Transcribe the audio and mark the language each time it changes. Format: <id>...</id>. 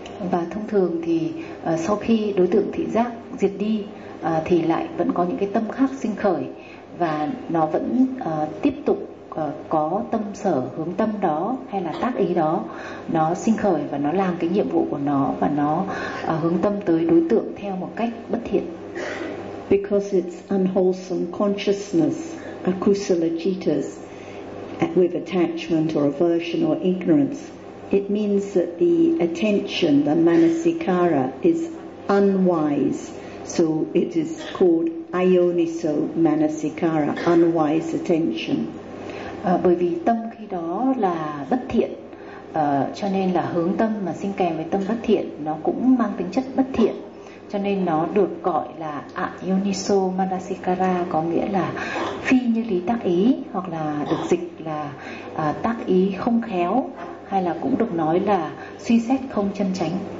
<vi>Và thông thường thì sau khi đối tượng thị giác diệt đi thì lại vẫn có những cái tâm khác sinh khởi và nó vẫn tiếp tục có tâm sở hướng tâm đó hay là tác ý đó, nó sinh khởi và nó làm cái nhiệm vụ của nó và nó hướng tâm tới đối tượng theo một cách bất thiện.</vi> <en>Because it's unwholesome consciousness, akusala cittas, with attachment or aversion or ignorance, it means that the attention, the manasikara, is unwise. So it is called ayoniso manasikara, unwise attention.</en> <vi>Bởi vì tâm khi đó là bất thiện, cho nên là hướng tâm mà sinh kèm với tâm bất thiện nó cũng mang tính chất bất thiện, cho nên nó được gọi là ayoniso manasikara, có nghĩa là phi như lý tác ý, hoặc là được dịch là tác ý không khéo, hay là cũng được nói là suy xét không chân chánh.</vi>